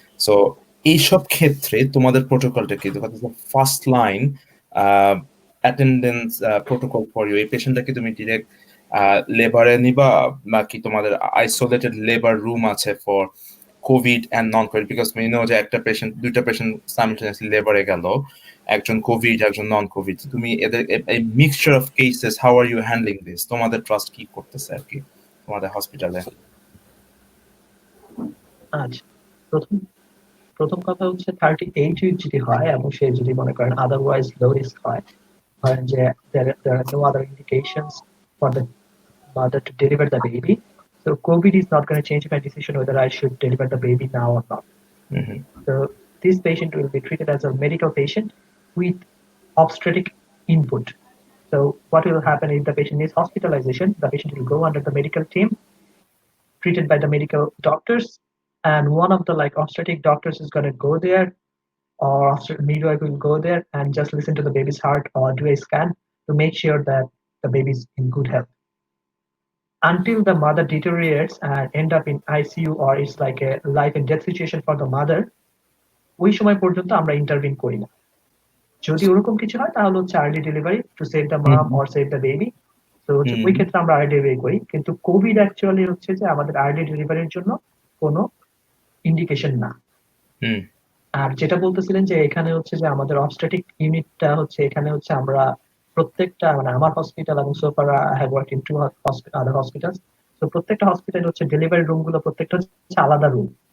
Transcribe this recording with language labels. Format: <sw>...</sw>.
<bn>So এইসব ক্ষেত্রে তোমাদের প্রোটোকলটা কি?</bn> <en>first line attendance protocol for you,</en> <bn>এই পেশেন্টটাকে তুমি ডিরেক্ট লেবারে নিবা নাকি তোমাদের আইসোলেটেড লেবার রুম আছে for Covid and non Covid? Because তুমি নো যে একটা পেশেন্ট, দুইটা পেশেন্ট সাইমultaneously লেবারে গেল, একজন কোভিড একজন নন কোভিড, তুমি এদের এই mixture of cases,</bn> <en>How are you handling this?</en> <bn>তোমাদের ট্রাস্ট কি করতেছে আর কি তোমাদের হসপিটালে? আচ্ছা, প্রথম কথা হচ্ছে 38 উইক যদি হয় এবং সে যদি মনে করেন আদারওয়াইজ লো রিস্ক হয়, ধরেন যে</bn> <en>there are no other indications for the mother to deliver the baby, so COVID is not going to change my decision whether I should deliver the baby now or not. So this patient will be treated as a medical patient with obstetric input. So what will happen if the patient needs hospitalization? The patient will go under the medical team, treated by the medical doctors, and one of the obstetric doctors is going to go there, or midwife will go there and just listen to the baby's heart or do a scan to make sure that the baby is in good health. Until the mother deteriorates and end up in ICU or it's like a life and death situation for the mother,</en> <bn>ওই সময় পর্যন্ত আমরা intervene করি না। যদি ওরকম কিছু হয় তাহলে হচ্ছে early delivery to save the ma'am or save the baby. তো ওই ক্ষেত্রে আমরা আর্লি ডেলিভারি করি, কিন্তু কোভিড অ্যাকচুয়ালি হচ্ছে যে আমাদের আর্লি ডেলিভারির জন্য কোনো ইন্ডিকেশন না। আর যেটা বলতেছিলেন যে এখানে হচ্ছে যে আমাদের অবস্টেটিক ইউনিটটা হচ্ছে, এখানে হচ্ছে আমরা প্রত্যেকটা মানে আমার হসপিটাল এবং সোফার I have worked in 2 other hospitals, তো প্রত্যেকটা হসপিটাল হচ্ছে ডেলিভারি রুম গুলো প্রত্যেকটা হচ্ছে আলাদা রুম।</bn>